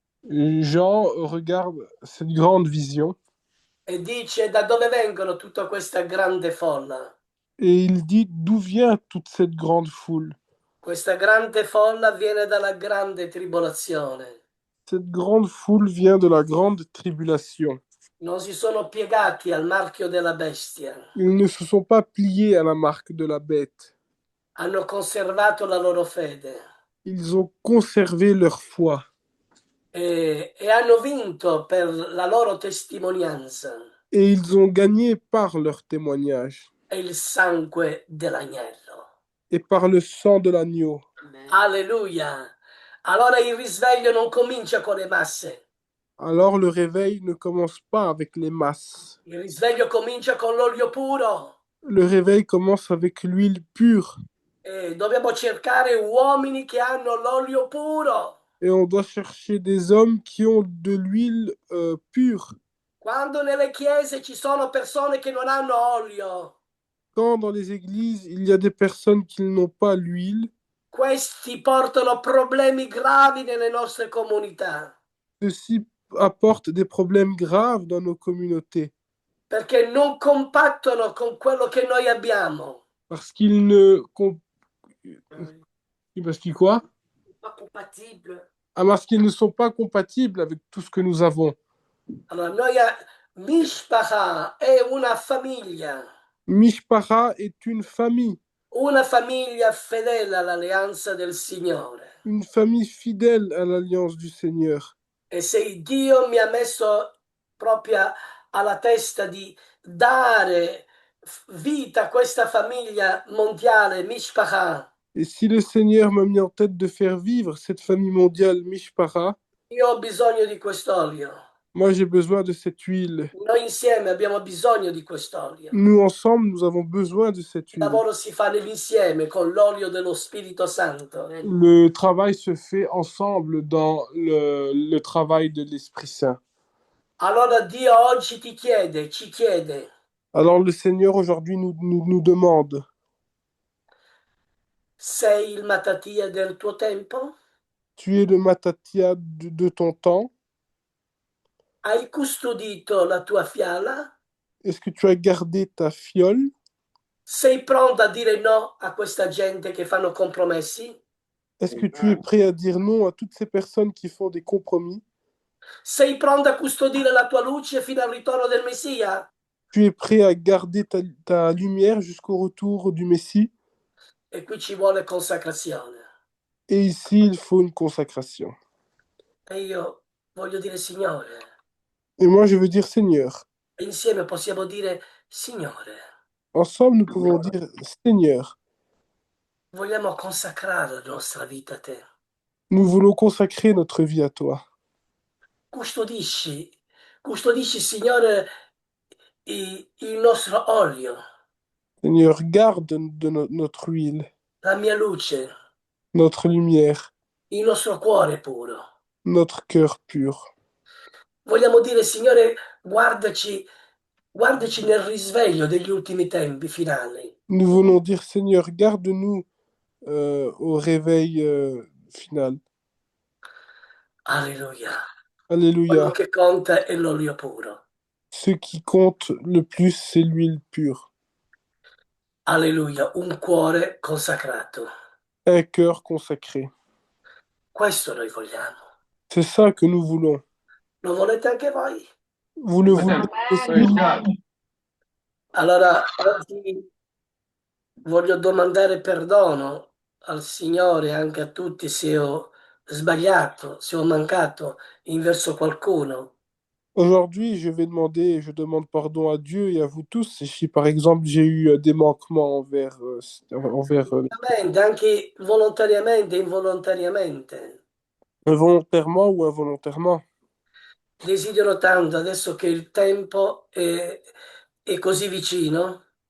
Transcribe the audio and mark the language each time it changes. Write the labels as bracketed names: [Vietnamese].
[French] Jean regarde cette grande vision [Italian] e dice da dove vengono tutta questa grande folla. [French] et il dit d'où vient toute cette grande foule. [Italian] Questa grande folla viene dalla grande tribolazione. [French] Cette grande foule vient de la grande tribulation. [Italian] Non si sono piegati al marchio della bestia. [French] Ils ne se sont pas pliés à la marque de la bête. [Italian] Hanno conservato la loro fede [French] Ils ont conservé leur foi [Italian] e hanno vinto per la loro testimonianza [French] et ils ont gagné par leur témoignage [Italian] e il sangue dell'agnello. [French] et par le sang de l'agneau. [Italian] Alleluia! Allora il risveglio non comincia con le masse. [French] Alors le réveil ne commence pas avec les masses. [Italian] Il risveglio comincia con l'olio puro. [French] Le réveil commence avec l'huile pure. [Italian] E dobbiamo cercare uomini che hanno l'olio puro. [French] Et on doit chercher des hommes qui ont de l'huile pure. [Italian] Quando nelle chiese ci sono persone che non hanno olio, [French] Quand dans les églises, il y a des personnes qui n'ont pas l'huile, [Italian] questi portano problemi gravi nelle nostre comunità. [French] ceci apporte des problèmes graves dans nos communautés. [Italian] Perché non compattano con quello che noi abbiamo. [French] Parce qu'ils ne... Parce qu'ils quoi? Pas compatible. Ah, parce qu'ils ne sont pas compatibles avec tout ce que nous avons. [Italian] Allora, Mishpacha è una famiglia. [French] Mishpara est [Italian] Una famiglia fedele all'alleanza del Signore. [French] une famille fidèle à l'alliance du Seigneur. [Italian] E se Dio mi ha messo proprio alla testa di dare vita a questa famiglia mondiale, Mishpacha, [French] Et si le Seigneur m'a mis en tête de faire vivre cette famille mondiale Mishpara, [Italian] io ho bisogno di quest'olio. [French] moi j'ai besoin de cette huile. [Italian] Noi insieme abbiamo bisogno di quest'olio. [French] Nous ensemble, nous avons besoin de cette [Italian] Il [French] huile. [Italian] lavoro si fa nell'insieme con l'olio dello Spirito Santo. [French] Le travail se fait ensemble dans le travail de l'Esprit Saint. [Italian] Allora Dio oggi ci chiede, [French] Alors le Seigneur aujourd'hui nous demande, [Italian] sei il Mattia del tuo tempo? [French] tu es le Matatia de ton temps? [Italian] Hai custodito la tua fiala? [French] Est-ce que tu as gardé ta fiole? [Italian] Sei pronto a dire no a questa gente che fanno compromessi? [French] Est-ce que tu es prêt à dire non à toutes ces personnes qui font des compromis? [Italian] Sei pronto a custodire la tua luce fino al ritorno del Messia? [French] Tu es prêt à garder ta lumière jusqu'au retour du Messie? [Italian] E qui ci vuole consacrazione. [French] Et ici, il faut une consacration. [Italian] E io voglio dire, Signore, [French] Et moi, je veux dire, Seigneur, [Italian] insieme possiamo dire, Signore, [French] ensemble, nous pouvons dire, Seigneur, [Italian] vogliamo consacrare la nostra vita a te. [French] nous voulons consacrer notre vie à toi. [Italian] Custodisci, custodisci, Signore, il nostro olio, [French] Seigneur, garde notre huile, [Italian] la mia luce, [French] notre lumière, [Italian] il nostro cuore puro. [French] notre cœur pur. [Italian] Vogliamo dire, Signore, guardaci, guardaci nel risveglio degli ultimi tempi finali. [French] Nous voulons dire, Seigneur, garde-nous au réveil final. [Italian] Alleluia. Quello [French] Alléluia. [Italian] che conta è l'olio puro. [French] Ce qui compte le plus, c'est l'huile pure. [Italian] Alleluia, un cuore consacrato. [French] Un cœur consacré. [Italian] Questo noi vogliamo. [French] C'est ça que nous voulons. [Italian] Lo volete anche voi? [French] Vous le voulez aussi? [Italian] Allora, oggi voglio domandare perdono al Signore e anche a tutti se ho sbagliato, se ho mancato in verso qualcuno. [French] Aujourd'hui, je demande pardon à Dieu et à vous tous si, par exemple, j'ai eu des manquements envers [Italian] Veramente, anche volontariamente e involontariamente. [French] volontairement ou involontairement. [Italian] Desidero tanto adesso che il tempo è così vicino